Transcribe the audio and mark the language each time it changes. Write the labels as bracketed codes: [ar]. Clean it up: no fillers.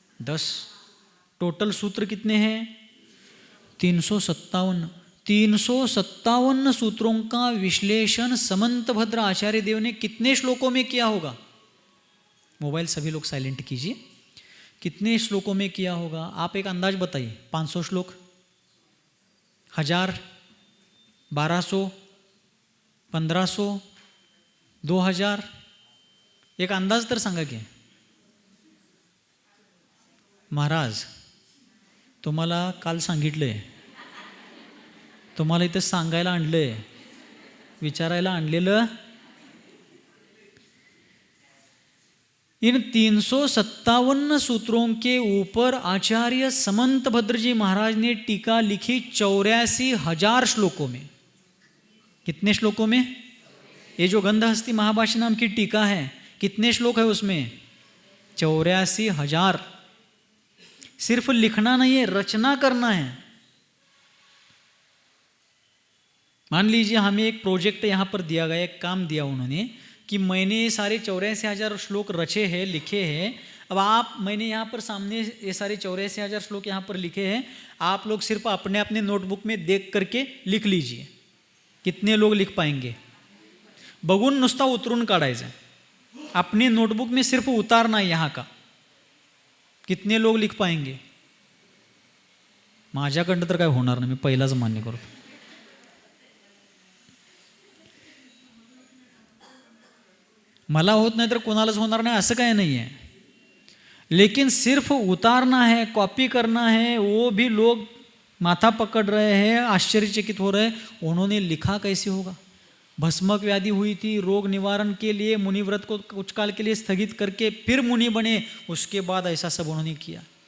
[hi] 10. Total सूत्र कितने हैं? 357. 357 सूत्रों का विश्लेषण समंत भद्र आचार्य देव ने कितने श्लोकों में किया होगा? मोबाइल सभी लोग साइलेंट कीजिए. कितने श्लोकों में किया होगा? आप एक अंदाज बताइए. [mr] 500 श्लोक, 1000, 1200, 1500, 2000, एक अंदाज तर सांगा की. महाराज, तुम्हाला काल सांगितलंय, तुम्हाला इथं सांगायला आणलंय, विचारायला आणलेलं. [hi] इन 357 सूत्रों के ऊपर आचार्य समंत भद्र जी महाराज ने टीका लिखी 84,000 श्लोकों में. कितने श्लोकों में? ये जो गंधहस्ती महाभाष्य नाम की टीका है, कितने श्लोक है उसमें? 84,000. सिर्फ लिखना नहीं है, रचना करना है. मान लीजिए हमें एक प्रोजेक्ट यहाँ पर दिया गया, एक काम दिया उन्होंने कि मैंने ये सारे 84,000 श्लोक रचे हैं, लिखे हैं। अब मैंने यहाँ पर सामने ये सारे 84,000 श्लोक यहाँ पर लिखे हैं, आप लोग सिर्फ अपने अपने नोटबुक में देख करके लिख लीजिए। कितने लोग लिख पाएंगे? [mr] बघून नुसता उतरून काढायचं, [hi] अपने नोटबुक में सिर्फ उतारना यहाँ का। कितने लोग लिख पाएंगे? [mr] माझ्याकडनं तर काय होणार नाही, मी पहिलाच मान्य करतो। मला होत नाही तर कोणालाच होणार नाही असं काय [hi] नहीं है, लेकिन सिर्फ उतारना है, कॉपी करना है, वो भी लोग माथा पकड़ रहे हैं, आश्चर्यचकित हो रहे हैं। उन्होंने लिखा कैसे होगा? भस्मक व्याधि हुई थी, रोग निवारण के लिए मुनिव्रत को कुछ काल के लिए स्थगित करके फिर मुनि बने, उसके बाद ऐसा सब उन्होंने किया।